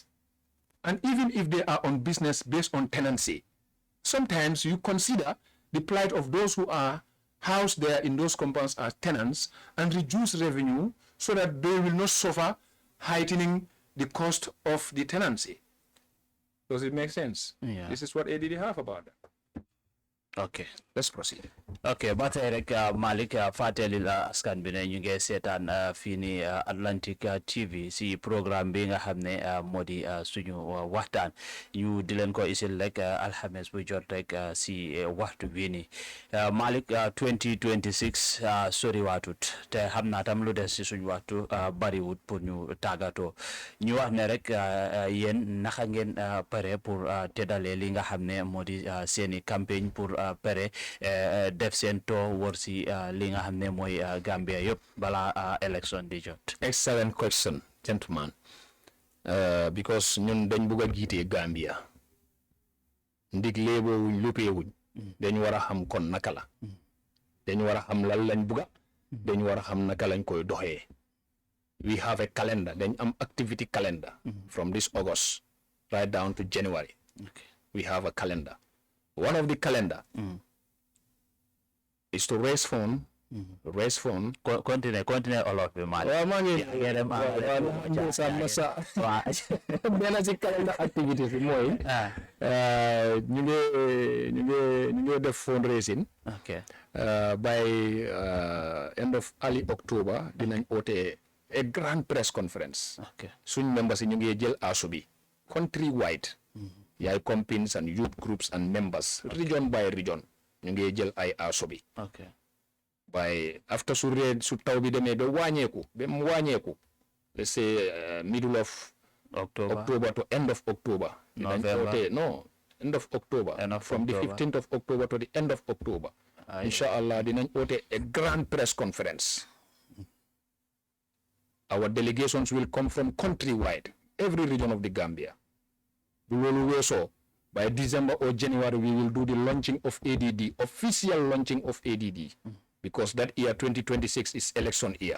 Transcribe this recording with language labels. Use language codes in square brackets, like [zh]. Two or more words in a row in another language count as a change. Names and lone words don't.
[en] And even if they are on business based on tenancy, sometimes you consider the plight of those who are housed there in those compounds as tenants and reduce revenue so that they will not suffer heightening the cost of the tenancy. Does it make sense? Yeah. This is what ADD have about that. Okay. Let's proceed. [wo] Ok ba tey rek Malick fàttali la askan bi ne ñu ngi seetaan fii ni Atlantic TV si programme bi nga xam ne moo di suñu waxtaan ñu di leen ko isil rek alxames bu jot rek si waxtu bii nii Malick 2026 sori waatut te xam naa tam lu des si suñu waxtu bariwut pour ñu tàggatoo ñu wax ne rek yéen naka ngeen pare pour teddalee li nga xam ne moo di seeni campagne pour pare def seen too wër si li nga xam ne mooy Gambia yëpp balaa election di jot. [en] Excellent question, gentleman. Because [wo] ñun dañ bugg a jiite Gambia ndig léeboo wuñ luppee wuñ dañ war a xam kon naka la dañ war a xam lan lañ bugga dañ war a xam naka lañ koy doxee. [en] We have a calendar, [wo] dañ am [en] activity calendar from this August right down to January. Okay. We have a calendar. One of the calendar is to raise fund. Continue olof bi Malick. [wo] Waaw maa ngi benn si [en] calendar activities [wo] bi mooy ñu ngi def fundraising. Okay. [en] By end of early October [wo] dinañ oote [en] a grand press conference. Okay. [wo] Suñ members yi ñu ngi jël asu bi country wide. [en] yaay companies and youth groups and members region by region [wo] ñu ngi jël ay aso bi. [en] Okay. By after [wo] su taw bi demee ba mu wàññeeku [en] let's say middle of October to end of October. End of October. From the 15th of October to the end of October. Inshallah [wo] dinañ oote [en] a grand press conference. Our delegations will come from countrywide, every region of the Gambia. So by December or January, we will do the launching of ADD, official launching of ADD, because that year 2026 is election year.